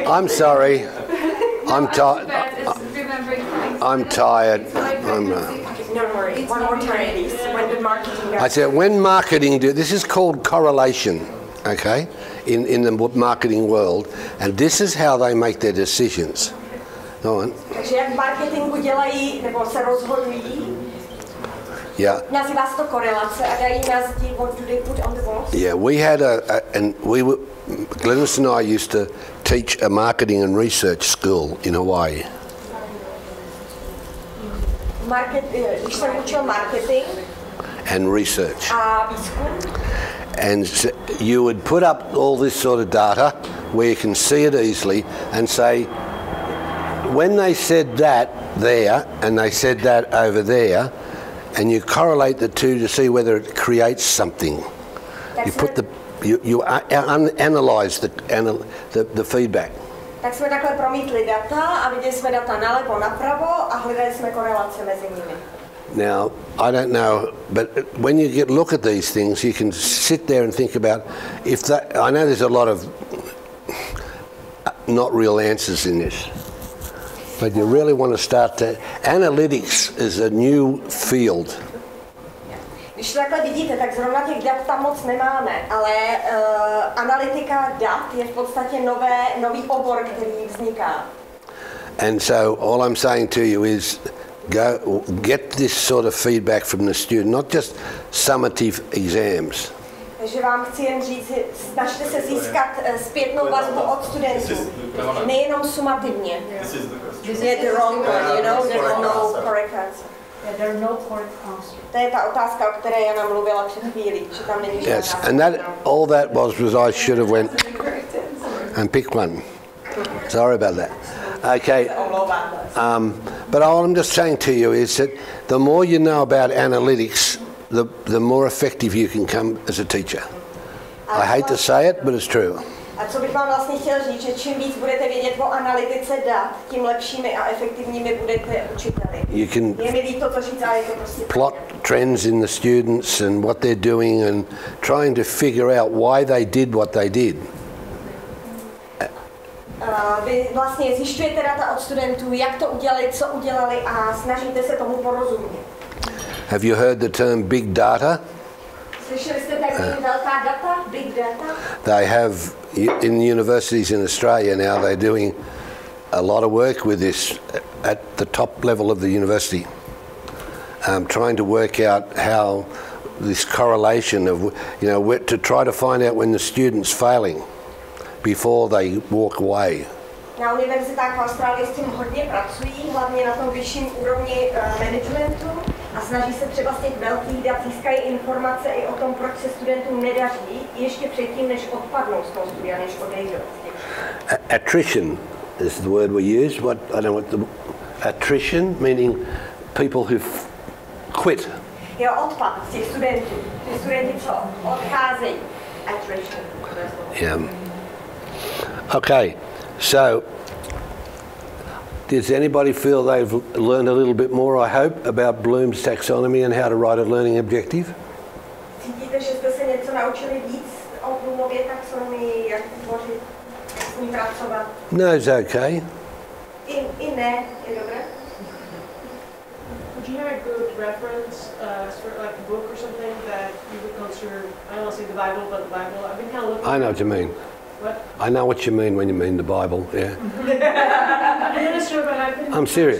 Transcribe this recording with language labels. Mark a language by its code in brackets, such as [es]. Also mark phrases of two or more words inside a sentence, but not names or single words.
[en] I'm sorry. I'm tired. I'm tired. No worry. One more time, please. When the marketing guys. I said when marketing do this is called correlation, okay, in the marketing world, and this is how they make their decisions. Go on. [cs] Takže jak v marketingu dělají, nebo se rozhodují, [en] Yeah. [cs] nazývá se to korelace a dají na zdi, [en] what do they put on the walls? Yeah, we had Glennis and I used to teach a marketing and research school in Hawaii. [cs] Když jsem učil marketing [en] And research. [cs] a výzkum, [en] And you would put up all this sort of data where you can see it easily and say, when they said that there and they said that over there, and you correlate the two to see whether it creates something. You put you analyze the feedback. [cs] tak jsme takhle promítli data a viděli jsme data nalevo, napravo a hledali jsme korelace mezi nimi. [en] Now, I don't know, but when you look at these things, you can sit there and think about if that. I know there's a lot of not real answers in this, but you really want to start to. Analytics is a new field. [cs] Když to takhle vidíte, tak zrovna těch dat tam moc nemáme, ale analytika dat je v podstatě nový obor, který vzniká. [en] And so all I'm saying to you is get this sort of feedback from the student, not just summative exams. [cs] Takže vám chci jen říct, snažte se získat zpětnou vazbu od studentů, nejenom sumativně. [en] Je the wrong one, you know, there are no correct answer. Yeah, there are no correct answers. [cs] To je ta otázka, o které Jana mluvila před chvílí, že tam není žádná. [en] Yes, and all that was I should have went and picked one. Sorry about that. Okay, but all I'm just saying to you is that the more you know about analytics, the more effective you can come as a teacher. I hate to say it, but it's true. [cs] A co bych vám vlastně chtěl říct, že čím víc budete vědět o analytice dat, tím lepšími a efektivními budete učiteli. Je mi líto to říct, ale je to prostě [en] plot trends in the students and what they're doing and trying to figure out why they did what they did. [cs] Vy vlastně zjišťujete data od studentů, jak to udělali, co udělali a snažíte se tomu porozumět. [en] Have you heard the term big data? [cs] Slyšeli jste termín velká data, [en] big data? They have in universities in Australia now. They're doing a lot of work with this at the top level of the university, trying to work out how this correlation of to try to find out when the student's failing before they walk away. [cs] Na univerzitách v Austrálii s tím hodně pracují, hlavně na tom vyšším úrovni managementu a snaží se třeba z těch velkých dat získají informace i o tom, proč se studentům nedaří, ještě předtím, než odpadnou z toho studia, než odejdou. [en] Attrition is the word we use. I don't know what the attrition meaning people who quit. [cs] Jo, odpad z těch studentů. Ty studenti, co odcházejí. [en] Attrition. Yeah. Okay, so does anybody feel they've learned a little bit more, I hope, about Bloom's taxonomy and how to write a learning objective? [cs] Cítíte, že jste se něco naučili víc o Bloomově taxonomii, jak tvořit, jak s ní pracovat? [en] No, it's okay. [cs] I ne, je dobré. [en] Would you have a good reference, sort of like a book or something that you would consider, I don't want to say the Bible, but the Bible? I've been kind of looking. I know what you mean. What? I know what you mean when you mean the Bible, yeah. I'm not sure, but I've been I'm serious.